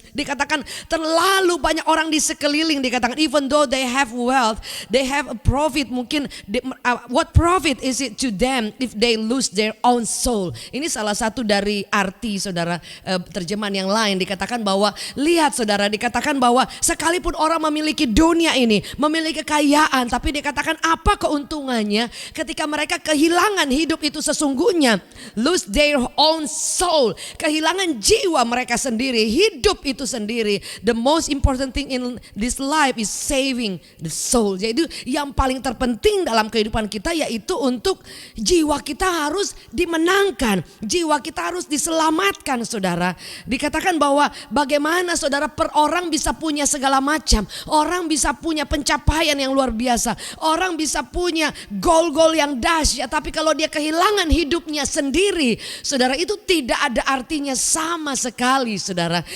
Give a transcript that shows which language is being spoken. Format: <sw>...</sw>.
<id>Dikatakan terlalu banyak orang di sekeliling, dikatakan</id> <en>even though they have wealth, they have a profit,</en> <id>mungkin</id> <en>what profit is it to them if they lose their own soul.</en> <id>Ini salah satu dari arti saudara, terjemahan yang lain dikatakan bahwa lihat saudara, dikatakan bahwa sekalipun orang memiliki dunia ini, memiliki kekayaan, tapi dikatakan apa keuntungannya ketika mereka kehilangan hidup itu sesungguhnya,</id> <en>lose their own soul,</en> <id>kehilangan jiwa mereka sendiri, hidup itu sendiri.</id> <en>The most important thing in this life is saving the soul.</en> <id>Jadi yang paling terpenting dalam kehidupan kita yaitu untuk jiwa kita harus dimenangkan, jiwa kita harus diselamatkan saudara. Dikatakan bahwa bagaimana saudara, per orang bisa punya segala macam, orang bisa punya pencapaian yang luar biasa, orang bisa punya goal-goal yang dahsyat, tapi kalau dia kehilangan hidupnya sendiri, saudara, itu tidak ada artinya sama sekali saudara.</id>